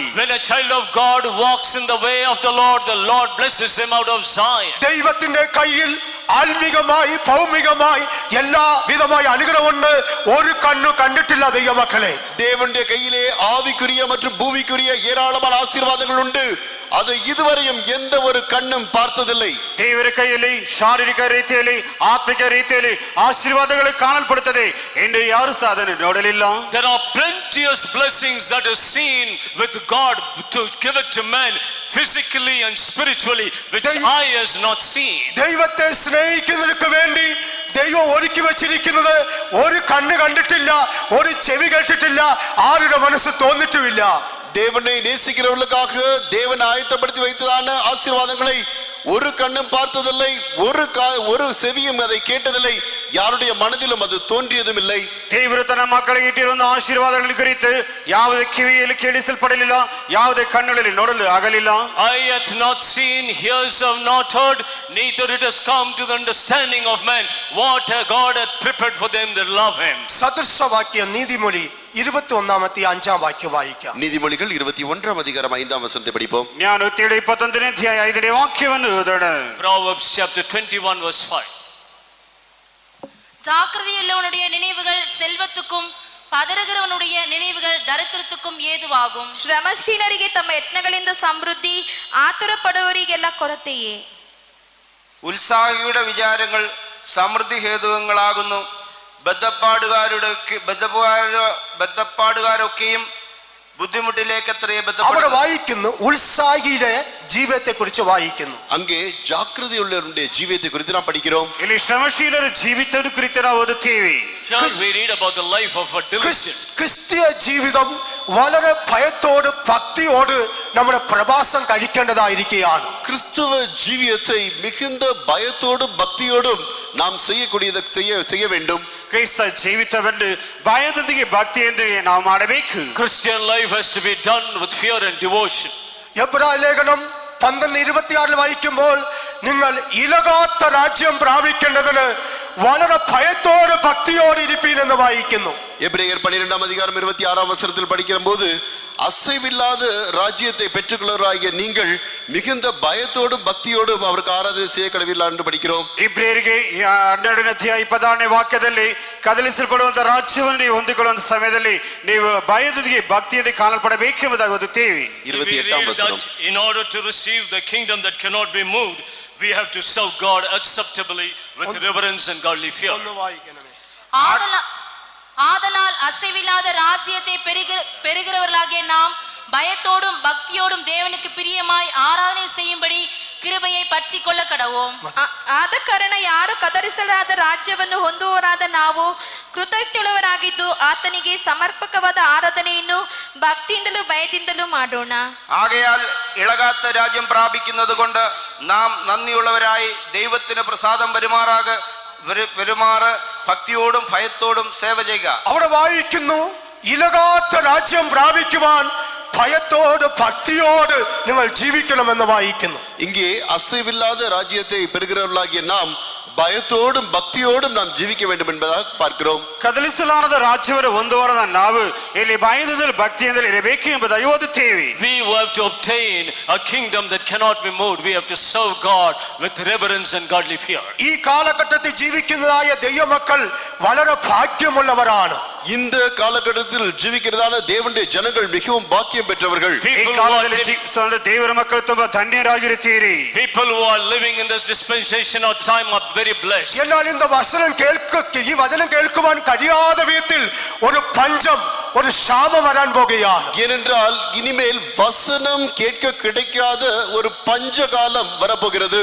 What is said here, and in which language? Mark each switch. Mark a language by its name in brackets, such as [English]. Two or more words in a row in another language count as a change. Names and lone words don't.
[English] When a child of God walks in the way of the Lord blesses him out of Zion. [Malayalam] ദൈവത്തിന്റെ കയ്യിൽ ആത്മീകമായി ഭൗമികമായി എല്ലാ വിധമായ അനുഗ്രഹമുണ്ട്. ഒരു കണ്ണു കണ്ടിട്ടില്ല ദൈവമക്കളെ. [Tamil] தேவனுடைய கையிலே ஆவிக்குரிய மற்றும் பூமிக்குரிய ஏராளமான ஆசீர்வாதங்கள் உண்டு. அதை இதுவரையும் எந்த ஒரு கண்ணும் பார்த்ததில்லை. [Kannada] ದೇವರ ಕೈಯಲ್ಲಿ ಶಾರೀರಿಕ ರೀತಿಯಲ್ಲಿ ಆತ್ಮಿಕ ರೀತಿಯಲ್ಲಿ ಆಶೀರ್ವಾದಗಳು ಕಾಣಲ್ಪಡುತ್ತದೆ ಎಂದು ಯಾರು ಸಹ ಅದನ್ನು ನೋಡಲಿಲ್ಲ. [English] There are plenteous blessings that are seen with God to give it to man physically and spiritually, which eye has not seen. [Malayalam] ദൈവത്തെ സ്നേഹിക്കുന്നവർക്ക് വേണ്ടി ദൈവം ഒരുക്കി വച്ചിരിക്കുന്നത് ഒരു കണ്ണ് കണ്ടിട്ടില്ല, ഒരു ചെവി കേട്ടിട്ടില്ല, ആരുടെ മനസ്സ് തോന്നിട്ടുമില്ല. [Tamil] தேவனை நேசிக்கிறவர்களுக்காக தேவன் ஆயத்தப்படுத்தி வைத்ததான ஆசீர்வாதங்களை ஒரு கண்ணும் பார்த்ததில்லை, ஒரு செவியும் அதை கேட்டதில்லை, யாருடைய மனதிலும் அது தோன்றியதும் இல்லை. [Kannada] ದೇವರು ತನ್ನ ಮಕ್ಕಳಿಗೆ ಇಟ್ಟಿರುವ ಆಶೀರ್ವಾದಗಳ ಕುರಿತು ಯಾವುದೇ ಕಿವಿಯಲ್ಲಿ ಕೇಳಿಸಲ್ಪಡಲಿಲ್ಲ, ಯಾವುದೇ ಕಣ್ಣುಗಳಲ್ಲಿ ನೋಡಲು ಆಗಲಿಲ್ಲ. [English] Eye hath not seen, ears have not heard, neither it has come to the understanding of man what God hath prepared for them that love him. [Malayalam] സദൃശവാക്യം നീതിമൊഴി 21-5 വാക്യം വായിക്കാം. [Tamil] நீதிமொழிகள் 21 அதிகாரம் 5 வசனத்தை படிப்போம். [Kannada] ಜ್ಞಾನೋಕ್ತಿಗಳು 21 ಅಧ್ಯಾಯ 5ನೇ ವಾಕ್ಯವನ್ನು ಓದೋಣ. [English] Proverbs chapter 21 verse 5. [Tamil] ஜாக்கிரதையுள்ளவனுடைய நினைவுகள் செல்வத்துக்கும் பதறுகிறவனுடைய நினைவுகள் தரித்திரத்துக்கும் ஏதுவாகும். [Kannada] ಶ್ರಮಶೀಲರಿಗೆ ತಮ್ಮ ಯತ್ನಗಳಿಂದ ಸಮೃದ್ಧಿ, ಆತುರ ಪಡುವವರಿಗೆಲ್ಲ ಕೊರತೆಯೇ. [Malayalam] ഉത്സാഹിയുടെ വിചാരങ്ങൾ സമൃദ്ധി ഹേതുകങ്ങളാകുന്നു. ബദ്ധപ്പാടുകാരൊക്കെയും ബുദ്ധിമുട്ടിലേക്ക് എത്രയേ അവിടെ വായിക്കുന്നു, ഉത്സാഹിയുടെ ജീവിതത്തെ കുറിച്ച് വായിക്കുന്നു. [Tamil] அங்கே ஜாக்கிரதையுள்ளவருடைய ஜீவியத்தை குறித்து நாம் படிக்கிறோம். [Kannada] ಇಲ್ಲಿ ಶ್ರಮಶೀಲರ ಜೀವಿತದ ಕುರಿತು ನಾವು ಓದುತ್ತೇವೆ. [English] Here we read about the life of a diligent. [Malayalam] ക്രിസ്തീയ ജീവിതം വളരെ ഭയത്തോട് ഭക്തിയോട് നമ്മുടെ പ്രവാസം കഴിക്കേണ്ടതായിരിക്കുകയാണ്. [Tamil] கிறிஸ்தவ ஜீவியத்தை மிகுந்த பயத்தோடும் பக்தியோடும் நாம் செய்யக்கூடியதை செய்ய வேண்டும். [Kannada] ಕ್ರೈಸ್ತ ಜೀವಿತವನ್ನು ಭಯದೊಂದಿಗೆ ಭಕ್ತಿಯೊಂದಿಗೆ ನಾವು ಮಾಡಬೇಕು. [English] Christian life has to be done with fear and devotion. [Malayalam] എബ്രായ ലേഖനം 12:26 വായിക്കുമ്പോൾ നിങ്ങൾ ഇളകാത്ത രാജ്യം പ്രാപിക്കേണ്ടതിന് വളരെ ഭയത്തോട് ഭക്തിയോട് ഇരിപ്പീൻ എന്ന് വായിക്കുന്നു. [Tamil] எபிரேயர் 12 அதிகாரம் 26 வசனத்தில் படிக்கிற போது அசைவில்லாத ராஜ்யத்தை பெற்றுக்கொள்வராகிய நீங்கள் மிகுந்த பயத்தோடும் பக்தியோடும் அவருக்கு ஆராதனை செய்ய கடவுளா என்று படிக்கிறோம். [Kannada] ಇಬ್ರಿಯರಿಗೆ 12ನೇ ಅಧ್ಯಾಯ 26ನೇ ವಾಕ್ಯದಲ್ಲಿ ಕದಲಿಸಲ್ಪಡುವಂತ ರಾಜ್ಯವನ್ನು ನೀವು ಹೊಂದಿಕೊಳ್ಳುವಂತ ಸಮಯದಲ್ಲಿ ನೀವು ಭಯದೊಂದಿಗೆ ಭಕ್ತಿಯಿಂದ ಕಾಣಲ್ಪಡಬೇಕು ಎಂಬುದಾಗಿ ಓದುತ್ತೇವೆ. [Tamil] 28 வசனம். [English] In order to receive the kingdom that cannot be moved, we have to serve God acceptably with reverence and godly fear. [Tamil] ஆதலால் அசைவில்லாத ராஜ்யத்தை பெறுகிறவர்களாகிய நாம் பயத்தோடும் பக்தியோடும் தேவனுக்கு பிரியமாய் ஆராதனை செய்யும்படி கிருபையை பற்றி கொள்ள கடவோம். [Kannada] ಆದ ಕಾರಣ ಯಾರು ಕದರಿಸಲಾದ ರಾಜ್ಯವನ್ನು ಹೊಂದುವವರಾದ ನಾವು ಕೃತಜ್ಞರಾಗಿದ್ದು ಆತನಿಗೆ ಸಮರ್ಪಕವಾದ ಆರಾಧನೆಯನ್ನು ಭಕ್ತಿಯಿಂದಲೂ ಭಯದಿಂದಲೂ ಮಾಡೋಣ. [Malayalam] ആകയാൽ ഇളകാത്ത രാജ്യം പ്രാപിക്കുന്നത് കൊണ്ട് നാം നന്ദിയുള്ളവരായി ദൈവത്തിന് പ്രസാദം പെരുമാറ് ഭക്തിയോടും ഭയത്തോടും സേവ ചെയ്യുക. അവിടെ വായിക്കുന്നു, ഇളകാത്ത രാജ്യം പ്രാപിക്കുവാൻ ഭയത്തോട് ഭക്തിയോട് നിങ്ങൾ ജീവിക്കണമെന്ന് വായിക്കുന്നു. [Tamil] இங்கே அசைவில்லாத ராஜ்யத்தை பெறுகிறவர்களாகிய நாம் பயத்தோடும் பக்தியோடும் நாம் ஜீவிக்க வேண்டும் என்பதாக பார்க்கிறோம். [Kannada] ಕದಲಿಸಲಾರದ ರಾಜ್ಯವನ್ನು ಹೊಂದುವವರಾದ ನಾವು ಇಲ್ಲಿ ಭಯದಿಂದಲೂ ಭಕ್ತಿಯಿಂದಲೂ ಇರಬೇಕು ಎಂಬುದಾಗಿ ಓದುತ್ತೇವೆ. [English] We have to obtain a kingdom that cannot be moved. We have to serve God with reverence and godly fear. [Malayalam] ഈ കാലഘട്ടത്തിൽ ജീവിക്കുന്നതായ ദൈവമക്കൾ വളരെ ഭാഗ്യമുള്ളവരാണ്. [Tamil] இந்த காலகட்டத்தில் ஜீவிக்கிறதான தேவனுடைய ஜனங்கள் மிகவும் பாக்கியம் பெற்றவர்கள். [Kannada] ಈ ಕಾಲದಲ್ಲಿ ಜೀವಿಸುವ ದೇವರ ಮಕ್ಕಳು ತುಂಬಾ ಧನ್ಯರಾಗಿರುತ್ತೀರಿ. [English] People who are living in this dispensation of time are very blessed. [Malayalam] എന്നാൽ இந்த ഈ വചനം കേൾക്കുവാൻ കഴിയാத വിധത്തിൽ ഒരു പഞ്ചം, ஒரு ക്ഷാമം വരാൻ പോകുകയാണ്. [Tamil] ஏனென்றால் இனிமேல் வசனம் கேட்க கிடைக்காத ஒரு பஞ்ச காலம் வரப்போகிறது.